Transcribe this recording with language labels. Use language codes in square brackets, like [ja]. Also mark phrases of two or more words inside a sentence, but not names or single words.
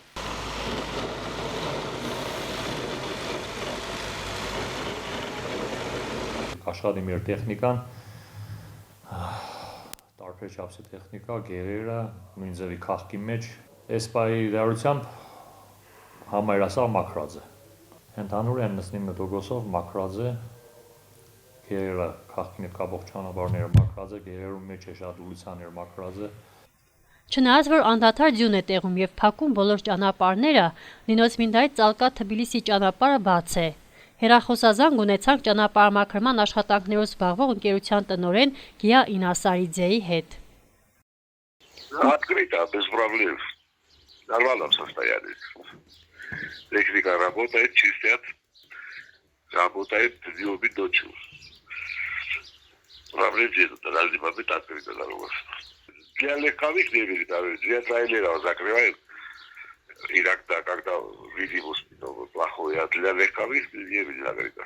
[hy] Աշխատի մեր տեխնիկան, տարբեր չափսի տեխնիկա, գերերը, նույն ձևի քաղքի մեջ, այս պահի դարությամբ համայրասար մաքրած է։ Ընդհանուր 99%-ով մաքրած է, գերերը քաղքին հետ կապող ճանապարհները մաքրած է, գերերում մեջ է շատ ուլիցաներ մաքրած է։ Չնայած որ անդադար ձյուն է տեղում եւ փակում բոլոր ճանապարհները, Նինոց Մինդայի Ծալկա-Թբիլիսի ճանապարհը բաց է։ Հեռախոսազանգ ունեցանք ճանապարհամաքրման աշխատանքներով զբաղվող ընկերության տնօրեն Գիա Ինասարիձեի հետ։ [ru] Открыто, без проблем. В нормальном состоянии. Техника работает, чистят. Работает днем и ночью. Проблем нет, должны быть открыто дорога. Для легковых не видит, для трейлеров закрываем. Иногда, когда видимость плохой, а для легковых не видит открыто.